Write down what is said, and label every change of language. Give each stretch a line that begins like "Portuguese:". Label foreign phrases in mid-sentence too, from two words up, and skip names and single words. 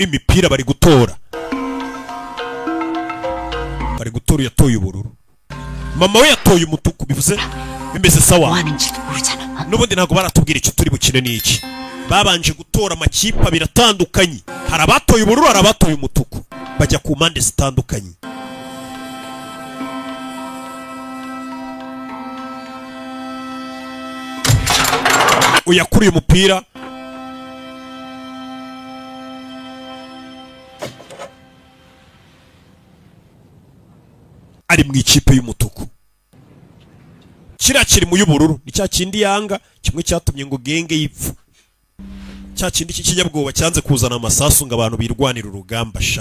Kinyarwanda: umupira bari gutora yatoye ubururu, mama we yatoye umutuku, bivuze bimeze sawa.
Korean: 뭐 하는지도 모르잖아.
Kinyarwanda: N'ubundi ntabwo baratubwira icyo turi bukine n'iki. Babanje gutora amakipe abiri atandukanye, hari abatoye ubururu, hari abatoye umutuku, bajya ku mpande zitandukanye. Uyakuriye umupira ari mu ikipe y'umutuku, kiriya kiri mu y'ubururu, ni cya kindi yanga, kimwe cyatumye ngo genge yipfa, cya kindi cy'ikinyabwoba cyanze kuzana amasasu ngo abantu birwanire urugamba sha.